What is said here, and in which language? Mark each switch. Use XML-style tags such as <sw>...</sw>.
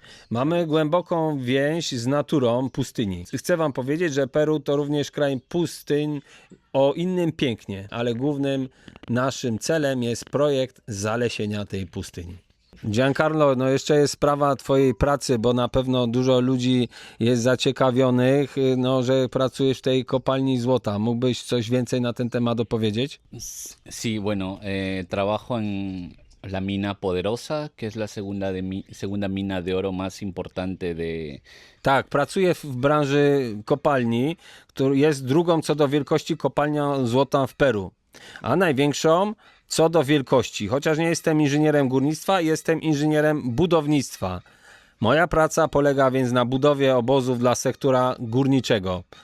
<pl>Mamy głęboką więź z naturą pustyni. Chcę wam powiedzieć, że Peru to również kraj pustyń o innym pięknie, ale głównym naszym celem jest projekt zalesienia tej pustyni. Giancarlo, no jeszcze jest sprawa twojej pracy, bo na pewno dużo ludzi jest zaciekawionych, no, że pracujesz w tej kopalni złota. Mógłbyś coś więcej na ten temat opowiedzieć?</pl> <es>Sí, bueno, trabajo en la mina Poderosa, que es la segunda mina de oro más importante de...</es> <pl>Tak, pracuję w branży kopalni, która jest drugą co do wielkości kopalnią złota w Peru, a największą co do wielkości. Chociaż nie jestem inżynierem górnictwa, jestem inżynierem budownictwa. Moja praca polega więc na budowie obozów dla sektora górniczego.</pl>